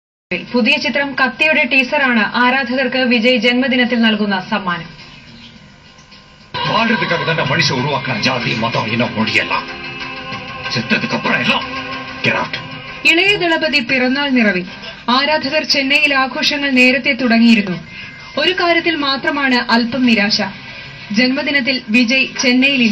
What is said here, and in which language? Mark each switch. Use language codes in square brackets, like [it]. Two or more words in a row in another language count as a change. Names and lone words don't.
[ml] പുതിയ ചിത്രം കത്തിയുടെ ടീസറാണ് ആരാധകർക്ക് വിജയ് ജന്മദിനത്തിൽ നൽകുന്ന സമ്മാനം. [ta] வாழ்றதுக்காக தான் மனுஷன் உருவாக்குற ஜாதி மதம் இனம் மொழியெல்லாம் செத்ததுக்கு அப்புறம் எல்லாம் [en] get out. [ml] ഇളയ ദളപതി പിറന്നാൾ നിറവിൽ ആരാധകർ ചെന്നൈയിൽ ആഘോഷങ്ങൾ നേരത്തെ തുടങ്ങിയിരുന്നു. ഒരു കാര്യത്തിൽ മാത്രമാണ് അല്പം നിരാശ. ജന്മദിനത്തിൽ വിജയ് ചെന്നൈയിലില്ല.